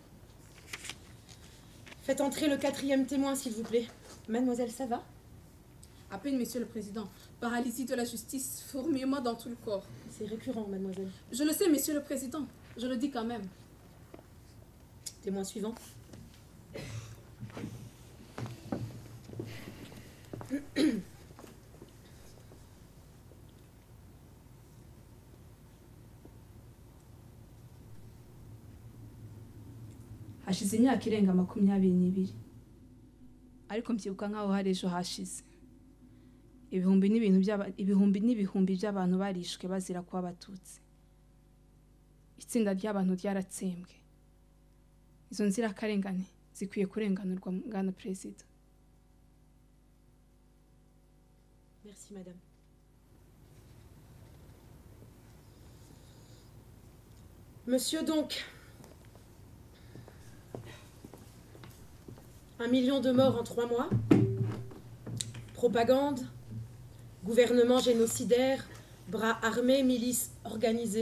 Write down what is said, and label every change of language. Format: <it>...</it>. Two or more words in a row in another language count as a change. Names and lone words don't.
<fr>Faites entrer le 4e témoin, s'il vous plaît. Mademoiselle, ça va? À peine, Monsieur le Président. Paralysie de la justice, fourmillement dans tout le corps. C'est récurrent, mademoiselle. Je le sais, Monsieur le Président. Je le dis quand même. Témoin suivant.</fr> <rw>Hashize imyaka irenga 22 ariko mbyibuka nkaho hari ejo hashize ibihumbi n'ibihumbi by'abantu barishwe bazira kuba abatutsi. Itsinda ry'abantu ryaratsembwe. Izo nzirakarengane zikwiye kurenganurwa, Bwana Perezida.</rw> <fr>Merci, madame. Monsieur, donc, 1 million de morts en 3 mois, propagande, gouvernement génocidaire, bras armés, milices organisées.</fr>